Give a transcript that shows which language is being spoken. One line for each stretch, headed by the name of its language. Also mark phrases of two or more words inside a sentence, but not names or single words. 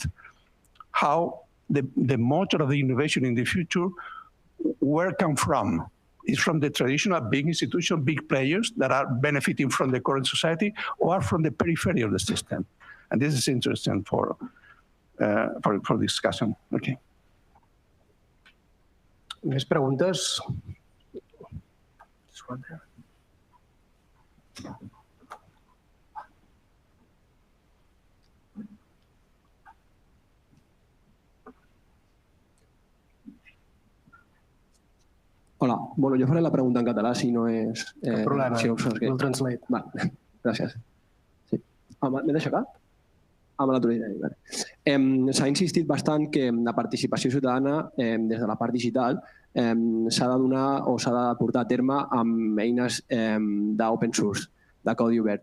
English: How the motor of the innovation in the future, where come from? Is from the traditional big institutions, big players that are benefiting from the current society, or from the periphery of the system? And this is interesting for discussion. Okay.
Catalan: Més preguntes? Hola, bueno, jo faré la pregunta en català si no és... Cap problema, si no
English: we'll translate.
Catalan: Vale, gràcies. Sí. M'he deixat cap? Me l'autoritza. Vale. S'ha insistit bastant que la participació ciutadana des de la part digital s'ha de donar o s'ha de portar a terme amb eines d'
English: open source,
Catalan: de codi obert.